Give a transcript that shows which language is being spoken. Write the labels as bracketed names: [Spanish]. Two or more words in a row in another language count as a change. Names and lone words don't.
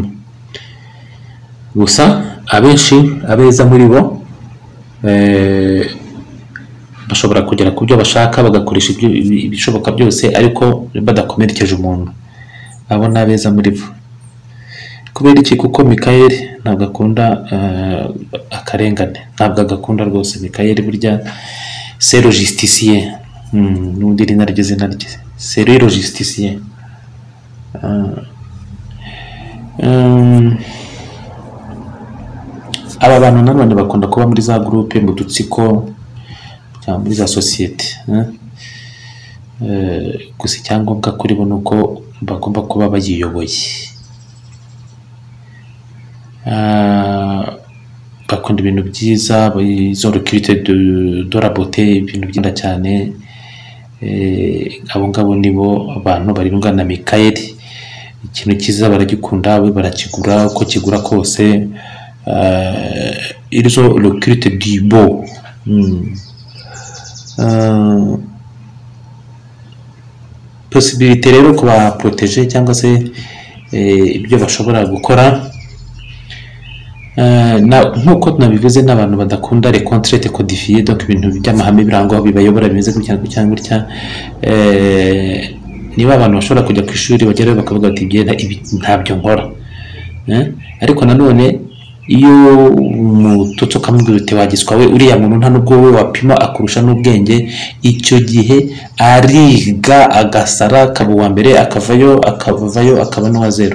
[Kinyarwanda] Gusa abenshi abeza muri bo bashobora kugera ku byo bashaka, bagakoresha ibishoboka byose, ariko badakomerekeje umuntu. Abo nabeza muri bo. Kubera iki? Kuko Mikayeli ntabwo akunda akarengane, ntabwo agakunda rwose. Mikayeli burya [French] c'est le justicien, [Kinyarwanda] n'undi rinaryo zina rye, [French] c'est le justicien. [Kinyarwanda] Aba bantu nanone bakunda kuba muri za groupe, mu dutsiko cyangwa muri za societe. Gusa icyangombwa kuri bo nuko bagomba kuba bayiyoboye. Bakunda ibintu byiza, izo [French] recruté de la beauté, [Kinyarwanda] ibintu byiza cyane. Abo ngabo nibo abantu barindwa na Mikayeli. Ikintu cyiza baragikunda, we barakigura, uko kigura kose. [French] Ils ont le culte du beau. [Kinyarwanda] Possibilité rero kuba protéger cyangwa se ibyo bashobora gukora, nkuko tunabivuze, n'abantu badakunda [French] les contraintes codifiées, [Kinyarwanda] donc ibintu by'amahame birango bibayobora bimeze gutya gutya. Niba abantu bashobora kujya ku ishuri bagerayo bakavuga ati ntabyo nkora, ariko nanone iyo umututsi ukamubwira uti wagiswa we, uriya muntu nta nubwo we wapima akurusha n'ubwenge, icyo gihe ariga agasara, akaba uwa mbere, akavayo akaba n'uwa zero.